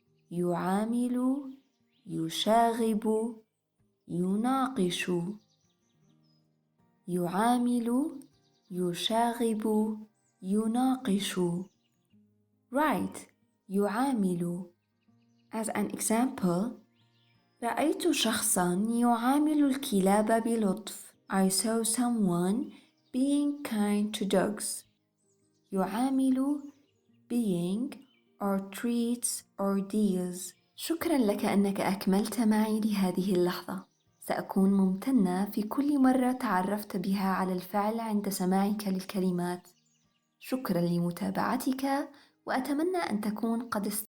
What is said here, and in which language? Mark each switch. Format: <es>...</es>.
<ar>يعامل، يشاغب، يناقش. يعامل، يشاغب، يناقش.</ar> <en>Right,</en> <ar>يعامل.</ar> <en>As an example,</en> <ar>رأيت شخصاً يعامل الكلاب بلطف.</ar> <en>I saw someone being kind to dogs. يعامل being or treats or deals.</en> <ar>شكراً لك أنك أكملت معي لهذه اللحظة. سأكون ممتنة في كل مرة تعرفت بها على الفعل عند سماعك للكلمات. شكراً لمتابعتك وأتمنى أن تكون قد</ar>